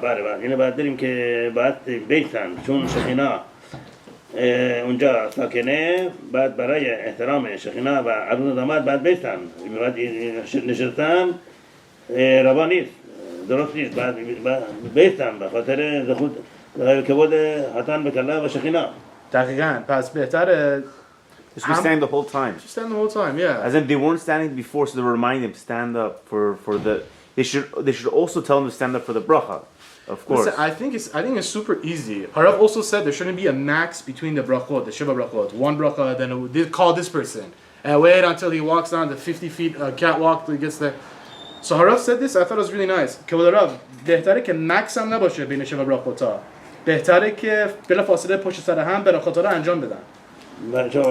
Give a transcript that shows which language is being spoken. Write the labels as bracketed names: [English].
[Persian] بله اینو بعد داریم که بعد بیتن چون شخینا اونجا ساکنه بعد برای احترام شخینا و عروس و داماد بعد بیتن بعد نشستن روا نیست درست نیست بعد بیتن به خاطر خود کبود حتان بکلا و شخینا. دقیقاً پس بهتره [English] Just be standing the whole time. Just stand the whole time, yeah. As in they weren't standing before, so they remind them to stand up for the. They should also tell them to stand up for the bracha, of course. Listen, I think it's super easy. Harav also said there shouldn't be a max between the brachot, the shiva brachot. One bracha, then they call this person and wait until he walks down the 50 feet catwalk till he gets there. So Harav said this. I thought it was really nice. [Persian] Kavod Harav, بهتره که max هم نباشه بین shiva brachot‌ها. بهتره که بلا فاصله پشت سر هم برخوتا رو انجام بدن.